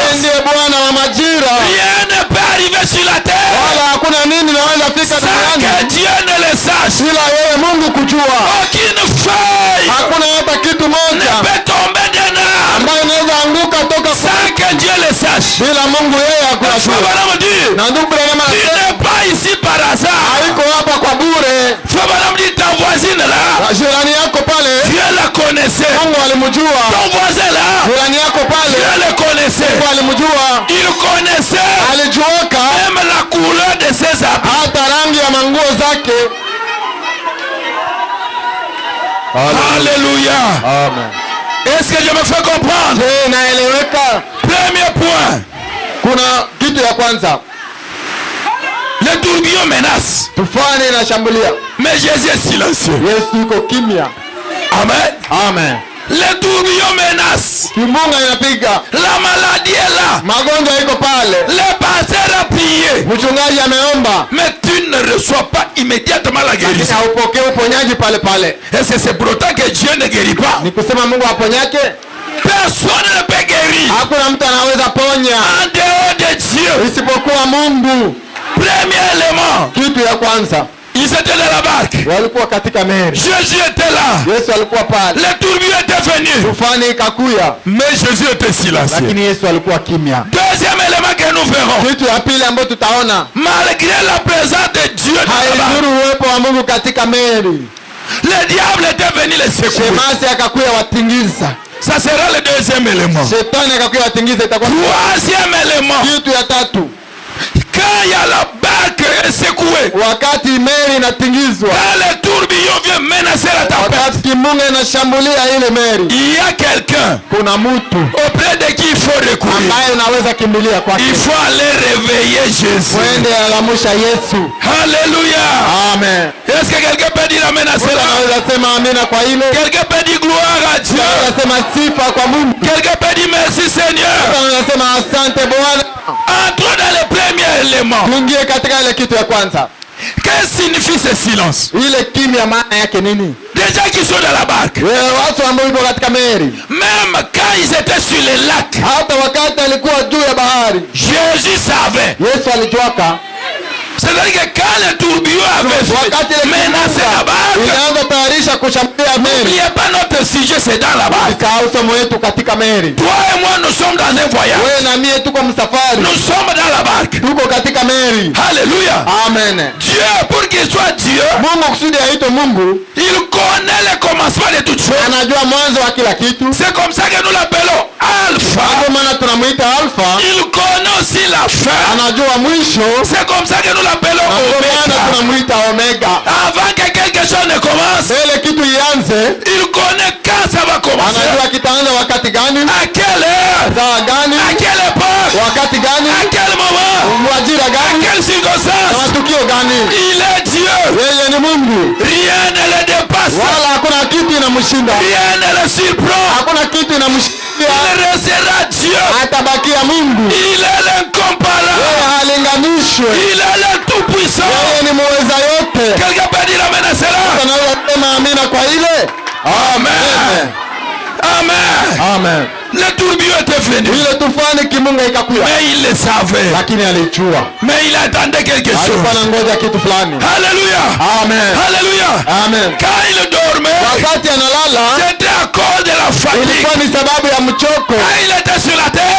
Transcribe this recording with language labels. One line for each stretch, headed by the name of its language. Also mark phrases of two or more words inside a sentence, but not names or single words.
French: Rien ne peut arriver sur la terre sans que Dieu ne le sache. Aucune feuille ne peut tomber d'un arbre sans que Dieu le sache. Tu n'es pas pas ici par hasard.
Swahili: Haiko hapa kwa bure.
French: Faut madame dit ta voisine là.
Swahili: Jirani yako pale.
French: Dieu la connaissait.
Swahili: Mungu alimjua.
French: Ton voisin là.
Swahili: Jirani yako pale.
French: Dieu le connaissait.
Swahili: Mungu alimjua.
French: Il connaissait.
Swahili: Alijuaka.
French: Même la couleur de ses habits.
Swahili: Hata rangi ya manguo zake.
French: Alléluia. Amen. Est-ce que je me fais comprendre?
Swahili: Naeleweka.
French: Premier point.
Swahili: Kuna kitu ya kwanza.
French: Le tourbillon menace.
Swahili: Tufani inashambulia.
French: Mais Jésus est silencieux.
Swahili: Yesu yuko kimya. Amen. Amen.
French: Le tourbillon menace.
Swahili: Kimbunga inapiga.
French: La maladie est là.
Swahili: Magonjwa iko pale.
French: Le pasteur a prié.
Swahili: Mchungaji ameomba.
French: Mais tu ne reçois pas immédiatement la guérison.
Swahili: Haupokei uponyaji pale pale.
French: Est-ce que c'est pour autant que Dieu ne guérit pas?
Swahili: Ni kusema Mungu aponyake?
French: Personne ne peut guérir.
Swahili: Hakuna mtu anaweza ponya
French: en dehors de Dieu.
Swahili: Isipokuwa Mungu.
French: Premier élément.
Swahili: Kitu ya kwanza.
French: Ils étaient dans la barque.
Swahili: Walikuwa katika meli.
French: Jésus était là.
Swahili: Yesu alikuwa pale.
French: Le tourbillon était venu.
Swahili: Tufani ikakuya.
French: Mais Jésus était silencieux.
Swahili: Lakini Yesu alikuwa kimya.
French: Deuxième élément que nous verrons.
Swahili: Kitu ya pili ambayo tutaona.
French: Malgré la présence de Dieu dans la barque.
Swahili: Haidhuru uwepo wa Mungu katika meli.
French: Le diable était venu les secouer.
Swahili: Shemasi akakuya watingiza.
French: Ça sera le deuxième élément.
Swahili: Shetani akakuya watingiza itakuwa.
French: Troisième élément.
Swahili: Kitu ya tatu.
French: Quand il y a la barque est secouée.
Swahili: Wakati meli inatingizwa.
French: Quand le tourbillon vient menacer la tempête.
Swahili: Wakati kimbunga inashambulia ile meli.
French: Il y a quelqu'un.
Swahili: Kuna mtu.
French: Auprès de qui il faut recourir.
Swahili: Ambaye unaweza kimbilia kwake.
French: Il faut aller réveiller Jésus.
Swahili: Mwende alamusha Yesu.
French: Alléluia. Amen. Est-ce que quelqu'un peut dire amen à cela?
Swahili: Unaweza sema amina kwa ile.
French: Quelqu'un peut dire gloire à Dieu.
Swahili: Unaweza sema sifa kwa Mungu.
French: Quelqu'un peut dire merci Seigneur.
Swahili: Unaweza sema asante Bwana.
French: Entrons dans le premier élément.
Swahili: Tuingie katika ile kitu ya kwanza.
French: Qu'est-ce que signifie ce silence?
Swahili: Ile kimya maana yake nini?
French: Des gens qui sont dans la barque.
Swahili: Watu ambao wako katika meli.
French: Même quand ils étaient sur le lac.
Swahili: Hata wakati alikuwa juu ya bahari.
French: Jésus savait.
Swahili: Yesu alijuaka.
French: C'est-à-dire que quand le tourbillon avait menacé la barque,
Swahili: inaanza tayarisha kushambulia meli.
French: N'oubliez pas notre sujet, c'est dans la barque.
Swahili: Somo yetu katika meli.
French: Toi et moi, nous sommes dans un voyage.
Swahili: Wewe na mimi tuko msafari.
French: Nous sommes dans la barque.
Swahili: Tuko katika meli.
French: Alléluia. Amen. Dieu, pour qu'il soit Dieu,
Swahili: Mungu kusudi aitwe Mungu,
French: il connaît le commencement de toutes choses.
Swahili: Anajua mwanzo wa kila kitu.
French: C'est comme ça que nous l'appelons Alpha.
Swahili: Ndio maana tunamuita Alpha.
French: Il connaît aussi la fin.
Swahili: Anajua mwisho.
French: C'est comme ça que nous l'appelons Omega.
Swahili: Tunamuita Omega.
French: Avant que quelque chose ne commence,
Swahili: ile kitu ianze,
French: il connaît quand ça va commencer.
Swahili: Anajua kitaanza wakati gani?
French: À quelle heure?
Swahili: Saa gani?
French: À quelle époque?
Swahili: Wakati gani?
French: À quel moment?
Swahili: Majira
French: À
Swahili: gani?
French: quelle circonstance?
Swahili: Matukio gani?
French: Il est Dieu.
Swahili: Yeye ni Mungu.
French: Rien ne le dépasse.
Swahili: Wala hakuna kitu inamshinda.
French: Rien ne le surprend.
Swahili: Hakuna kitu inamshinda.
French: Il restera Dieu.
Swahili: Atabakia Mungu.
French: Il est l'incomparable.
Swahili: Yeye halinganishwe.
French: Il est le tout-puissant.
Swahili: Yeye ni muweza yote.
French: Quelqu'un peut dire amen à cela?
Swahili: Tunaweza kusema amina kwa ile? Amen. Amen. Amen.
French: Le tourbillon était venu.
Swahili: Ile tufani kimunga ikakuja.
French: Mais il le savait.
Swahili: Lakini alijua.
French: Mais il attendait quelque chose.
Swahili: Alikuwa anangoja kitu fulani.
French: Alléluia. Amen. Alléluia. Amen. Quand il dormait,
Swahili: wakati analala,
French: c'était à cause de la fatigue.
Swahili: Ilikuwa ni sababu ya mchoko.
French: Quand il était sur la terre,